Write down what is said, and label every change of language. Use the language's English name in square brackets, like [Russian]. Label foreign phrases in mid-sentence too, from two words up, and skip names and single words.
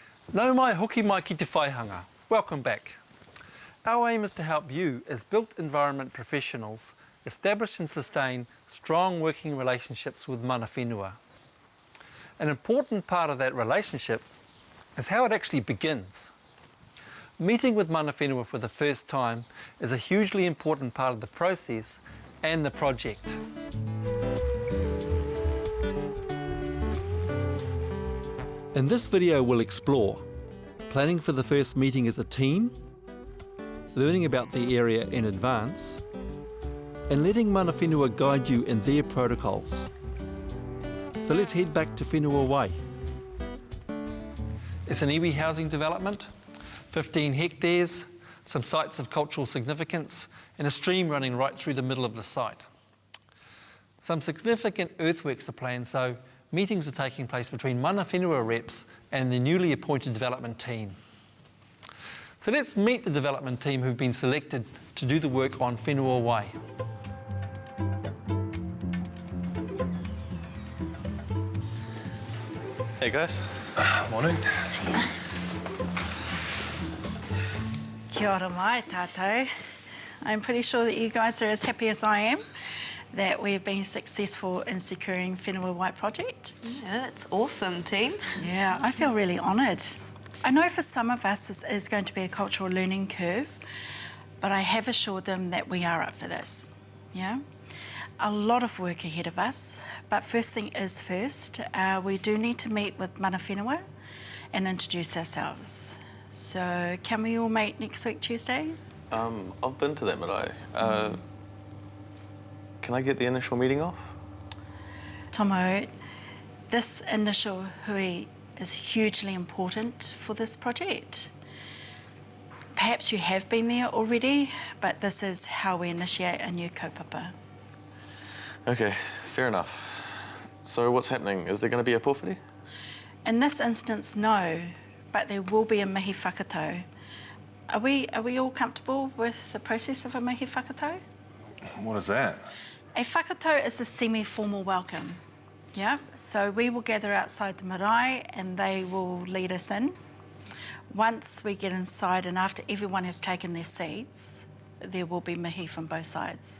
[Māori] Nau mai hoki mai ki te Whaihanga. [English] Welcome back. Our aim is to help you as built environment professionals establish and sustain strong working relationships with [Māori] mana whenua. [English] An important part of that relationship is how it actually begins. Meeting with [Māori] mana whenua [English] for the first time is a hugely important part of the process and the project. In this video we'll explore planning for the first meeting as a team, learning about the area in advance, and letting [Māori] mana whenua [English] guide you in their protocols. So let's head back to Whenua Wai. It's an iwi housing development, 15 hectares, some sites of cultural significance, and a stream running right through the middle of the site. Some significant earthworks are planned, so meetings are taking place between [Māori] mana whenua [English] reps and the newly appointed development team. So let's meet the development team who've been selected to do the work on Whenua Wai. Hey guys. Morning. [Māori] Kia ora mai tātou. [English] I'm pretty sure that you guys are as happy as I am that we've been successful in securing Whenua Wai project. Yeah, that's awesome, team. Yeah, I feel really honoured. I know for some of us this is going to be a cultural learning curve, but I have assured them that we are up for this. Yeah, a lot of work ahead of us, but first thing is first, we do need to meet with [Māori] mana whenua [English] and introduce ourselves. So can we all meet next week Tuesday? I've been to that marae. Can I get the initial meeting off? Tomo, this initial hui is hugely important for this project. Perhaps you have been there already, but this is how we initiate a new kaupapa. Okay, fair enough. So what's happening? Is there going to be a pōwhiri? In this instance, no, but there will be a [Māori] mihi whakatau. [English] Are we all comfortable with the process of a [Māori] mihi whakatau? [English] What is that? A whakatau is a semi-formal welcome. Yeah, so we will gather outside the marae and they will lead us in. Once we get inside and after everyone has taken their seats, there will be mihi from both sides.